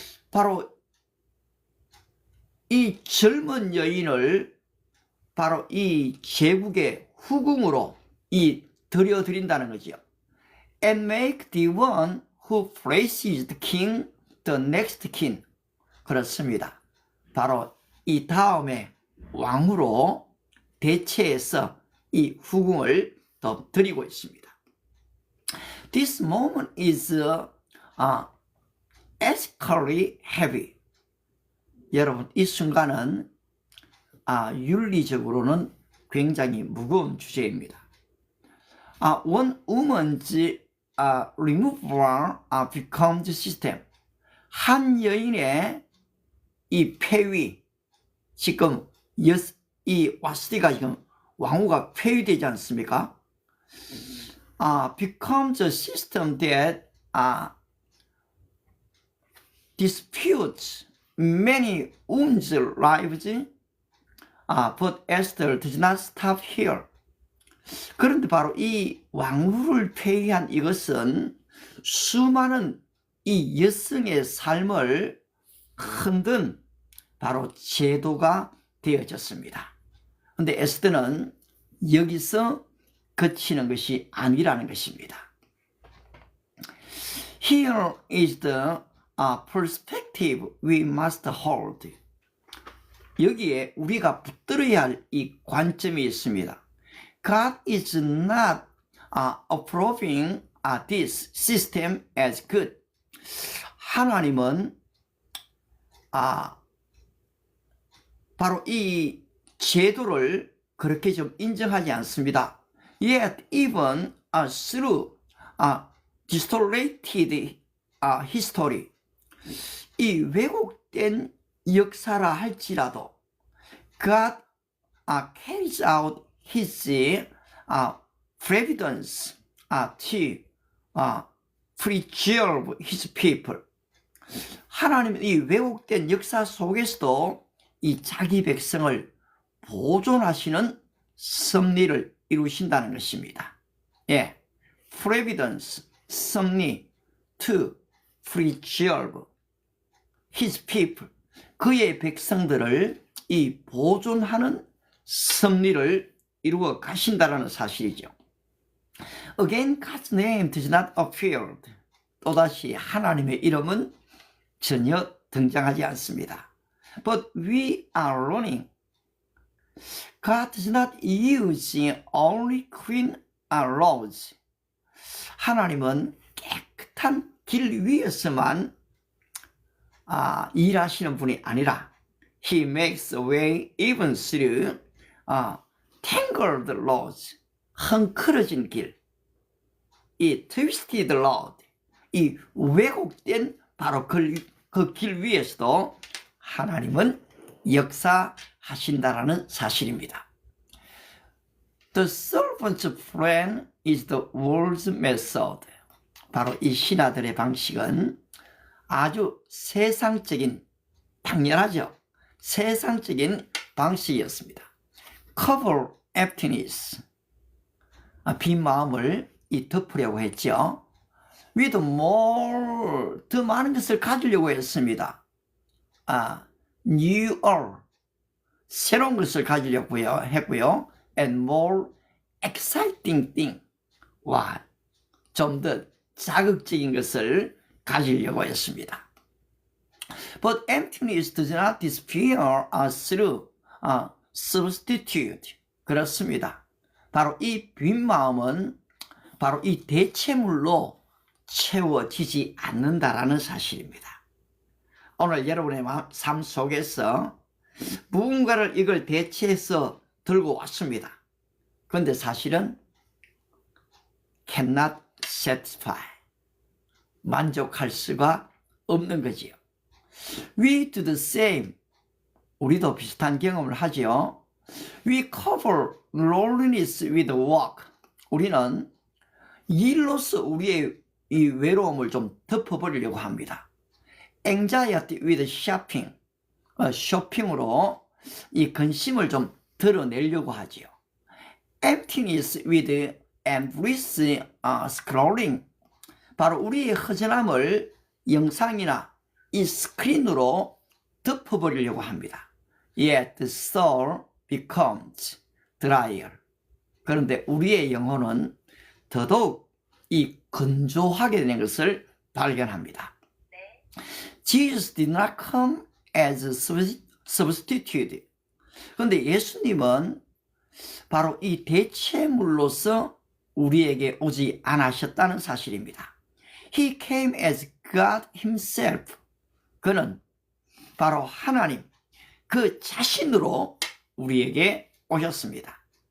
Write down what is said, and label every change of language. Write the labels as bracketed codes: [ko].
[ko] 바로 이 젊은 여인을 바로 이 제국의 후궁으로 들여드린다는 거죠. [en] And make the one who places the king the next king. [ko] 그렇습니다. 바로 이 다음에 왕으로 대체해서 이 후궁을 더 드리고 있습니다. [en] This moment is ethically heavy. [ko] 여러분, 이 순간은 윤리적으로는 굉장히 무거운 주제입니다. [en] One woman's removal becomes system. [ko] 한 여인의 이 폐위, 지금 이 와스티가 지금 왕후가 폐위되지 않습니까? [en] Becomes a system that disputes many women's lives. But Esther does not stop here. [ko] 그런데 바로 이 왕후를 폐위한 이것은 수많은 이 여성의 삶을 흔든 바로 제도가 되어졌습니다. 그런데 에스더는 여기서 그치는 것이 아니라는 것입니다. [en] Here is the perspective we must hold. [ko] 여기에 우리가 붙들어야 할 이 관점이 있습니다. [en] God is not approving this system as good. [ko] 하나님은 바로 이 제도를 그렇게 좀 인정하지 않습니다. [en] Yet even through distorted history, [ko] 이 왜곡된 역사라 할지라도 [en] God carries out his providence to preserve his people. [ko] 하나님은 이 왜곡된 역사 속에서도 이 자기 백성을 보존하시는 섭리를 이루신다는 것입니다. 예, [en] providence, [ko] 섭리, [en] to preserve his people. [ko] 그의 백성들을 이 보존하는 섭리를 이루어 가신다라는 사실이죠. [en] Again, God's name does not appear. [ko] 또다시 하나님의 이름은 전혀 등장하지 않습니다. [en] But we are learning. God does not use only clean roads. [ko] 하나님은 깨끗한 길 위에서만 일하시는 분이 아니라 [en] He makes a way even through tangled roads. [ko] 헝클어진 길, 이 [en] twisted road, [ko] 이 왜곡된 바로 그 길 위에서도 하나님은 역사하신다라는 사실입니다. [en] The servant's plan is the world's method. [ko] 바로 이 신하들의 방식은 아주 세상적인, 당연하죠. 세상적인 방식이었습니다. [en] Cover emptiness. [ko] 빈 마음을 덮으려고 했죠. [en] With more, [ko] 더 많은 것을 가지려고 했습니다. [en] newer, [ko] 새로운 것을 가지려고 했고요. [en] And more exciting thing. [ko] 좀 더 자극적인 것을 가지려고 했습니다. [en] But emptiness does not disappear through substitute. [ko] 그렇습니다. 바로 이 빈 마음은 바로 이 대체물로 채워지지 않는다라는 사실입니다. 오늘 여러분의 삶 속에서 무언가를 이걸 대체해서 들고 왔습니다. 그런데 사실은 [en] cannot satisfy. [ko] 만족할 수가 없는 거지요. [en] We do the same. [ko] 우리도 비슷한 경험을 하지요. [en] We cover loneliness with work. [ko] 우리는 일로서 우리의 이 외로움을 좀 덮어버리려고 합니다. [en] Anxiety with shopping. [ko] 쇼핑으로 이 근심을 좀 드러내려고 하지요. [en] Emptiness with endless scrolling. [ko] 바로 우리의 허전함을 영상이나 이 스크린으로 덮어버리려고 합니다. [en] Yet the soul becomes drier. [ko] 그런데 우리의 영혼은 더더욱 이 건조하게 되는 것을 발견합니다. [en] Jesus did not come as a substitute. [ko] 그런데 예수님은 바로 이 대체물로서 우리에게 오지 않으셨다는 사실입니다. [en] He came as God himself. [ko] 그는 바로 하나님 그 자신으로 우리에게 오셨습니다.